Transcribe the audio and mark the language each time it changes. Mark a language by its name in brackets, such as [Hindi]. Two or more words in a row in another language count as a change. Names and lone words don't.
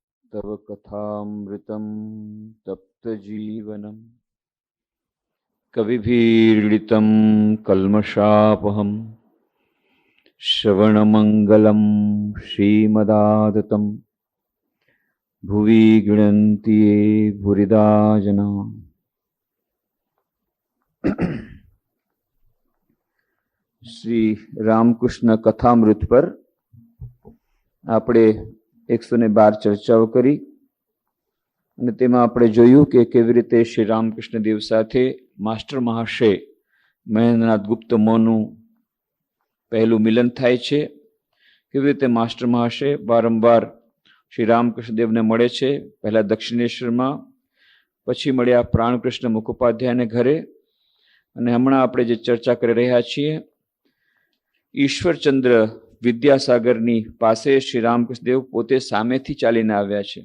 [Sanskrit] तव कथामृतं तप्तजीवनं कविभिरीडितं कल्मषापहं श्रवणमङ्गलं श्रीमदादतं भुवि गृह्णन्ति ये भूरिदा जना। [Gujarati] श्री रामकृष्ण कथामृत पर આપણે 112 ચર્ચાઓ કરી અને તેમાં આપણે જોયું કે કેવી રીતે શ્રી રામકૃષ્ણ દેવ સાથે માસ્ટર મહાશય મહેન્દ્રનાથ ગુપ્ત મોનું પહેલું મિલન થાય છે, કેવી રીતે માસ્ટર મહાશય વારંવાર શ્રી રામકૃષ્ણ દેવને મળે છે, પહેલા દક્ષિણેશ્વરમાં, પછી મળ્યા પ્રાણકૃષ્ણ મુખોપાધ્યાયને ઘરે, અને હમણાં આપણે જે ચર્ચા કરી રહ્યા છીએ ઈશ્વરચંદ્ર વિદ્યાસાગરની પાસે શ્રી રામકૃષ્ણ દેવ પોતે સામેથી ચાલીને આવ્યા છે.